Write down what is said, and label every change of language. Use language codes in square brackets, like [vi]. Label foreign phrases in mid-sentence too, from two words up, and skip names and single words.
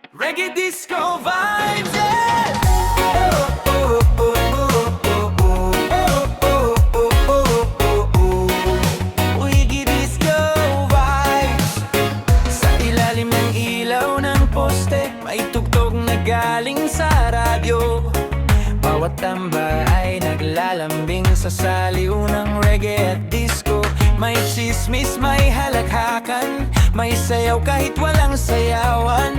[en] reggae disco vibes, yeah! Oh, oh, oh, oh, oh, oh, oh, oh, oh, oh. Reggae disco vibes. [tl] Sa ilalim ng ilaw ng poste, may tugtog na galing sa radyo. Bawat tamba ay naglalambing sa saliw ng reggae at disco. May chismis, may halakhakan, may sayaw kahit walang sayawan.